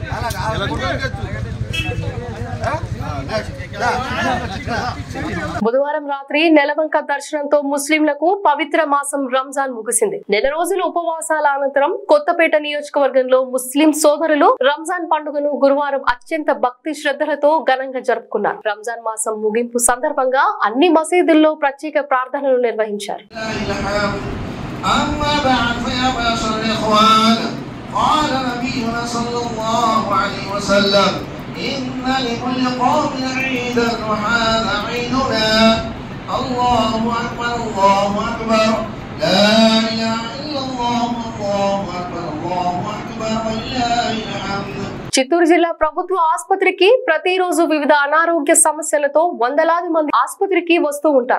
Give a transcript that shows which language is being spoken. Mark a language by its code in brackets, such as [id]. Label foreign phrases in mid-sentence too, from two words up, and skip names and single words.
[te] బుధవారం రాత్రి నెలవంక దర్శనంతో ముస్లింలకు పవిత్ర మాసం రంజాన్ ముగిసింది. నెల రోజుల ఉపవాసాల అనంతరం కొత్తపేట నియోజకవర్గంలో ముస్లిం సోదరులు రంజాన్ పండుగను గురువారం అత్యంత భక్తి శ్రద్ధలతో ఘనంగా జరుపుకున్నారు. రంజాన్ మాసం ముగింపు సందర్భంగా అన్ని మసీదుల్లో ప్రత్యేక ప్రార్థనలు నిర్వహించారు. [ar] إن لكل قوم عيدا وهذا عيدنا الله أكبر الله أكبر لا إله إلا الله الله أكبر الله أكبر ولله الحمد. [te] చిత్తూరు జిల్లా ప్రభుత్వ ఆసుపత్రికి ప్రతిరోజు వివిధ అనారోగ్య సమస్యలతో వందలాది మంది ఆసుపత్రికి వస్తూ ఉంటారు.